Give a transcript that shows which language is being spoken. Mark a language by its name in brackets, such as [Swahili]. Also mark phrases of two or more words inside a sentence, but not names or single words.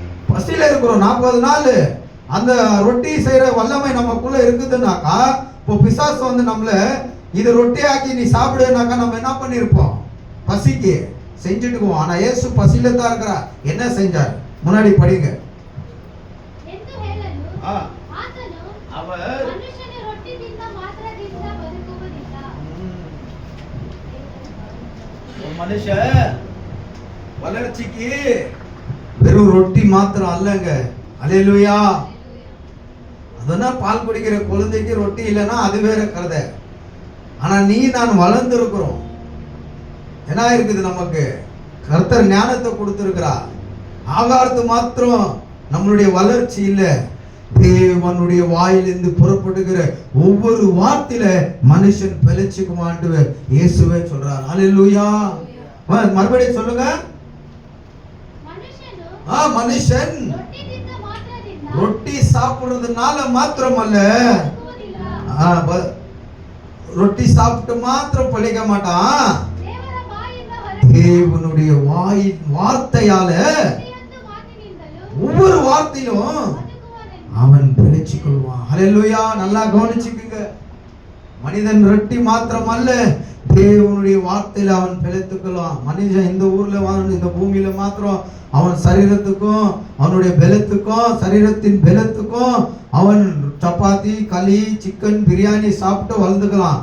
[Tamil] பசியில இருக்கிறோம் 40 நாள். அந்த ரொட்டி செய்யற வல்லமை நமக்குள்ள இருக்குதுன்னாக்கா, இப்போ பிசாசு வந்து நம்மள இது ரொட்டியாக்கி நீ சாப்பிடுனாக்கா நம்ம என்ன பண்ணிருப்போம்? பசிக்கு செஞ்சுட்டுக்குவோம். ஆனா இயேசு பசியில தான் இருக்கிறார். என்ன செஞ்சார்? முன்னாடி படிங்க. [Kannada] ಎಂದು ಹೇಳಲು ஆ, ಆತನು [Tamil] அவர் [Kannada] ಮನುಷ್ಯನು ರೊಟ್ಟಿಯಿಂದ ಮಾತ್ರದಿಂದ ಬದುಕುವುದಿಲ್ಲ. [Tamil] ஒரு மனுஷன் வளர்ச்சிக்கு வெறும் ரொட்டி மாத்திரம் அல்லங்க. அல்லேலூயா. அதனா பால் குடிக்கிற குழந்தைக்கு ரொட்டி இல்லைன்னா அது வேற கதை. ஆனா நீ நான் வளர்ந்துருக்கிறோம். என்ன இருக்குது நமக்கு? கர்த்தர் ஞானத்தை கொடுத்திருக்கிறார். ஆகாரத்து மாத்திரம் நம்மளுடைய வளர்ச்சி இல்ல. தேவனுடைய வாயிலிருந்து புறப்படுகிற ஒவ்வொரு வார்த்தையில மனுஷன் பிழைச்சுக்குமாண்டு இயேசுவே சொல்றார். அல்லேலூயா. மறுபடியும் சொல்லுங்க. [Kannada] ಮನುಷ್ಯನು [Tamil] மனுஷன் [Kannada] ರೊಟ್ಟಿಯಿಂದ ಮಾತ್ರದಿಂದ [Tamil] ரொட்டி சாப்பிடுறதுனால மாத்திரமல்ல, [Kannada] ಬದುಕುವುದಿಲ್ಲ. [Tamil] ரொட்டி சாப்பிட்டு மாத்திரம் பிழைக்க மாட்டான். [Kannada] ದೇವರ ಬಾಯಿಂದ ಹೊರಡುವ [Tamil] தேவனுடைய வாயின் வார்த்தையால [Kannada] ಪ್ರತಿಯೊಂದು ಮಾತಿನಿಂದಲೂ [Tamil] ஒவ்வொரு வார்த்தையிலும் [Kannada] ಬದುಕುವನೆಂದು [Tamil] அவன் பிழைச்சுக் கொள்வான். ஹல்லேலூயா. நல்லா கவனிச்சுக்குங்க. மனிதன் ரொட்டி மாத்திரம் அல்ல, தேவனுடைய வார்த்தையில அவன் பிழைத்துக் கொள்வான். மனுஷன் இந்த ஊர்ல வாழ்ந்து இந்த பூமியில மாத்திரம் அவன் சரீரத்துக்கும் அவனுடைய பலத்துக்கும் சரீரத்தின் பலத்துக்கும் அவன் சப்பாத்தி களி சிக்கன் பிரியாணி சாப்பிட்டு வளர்ந்துக்கலாம்.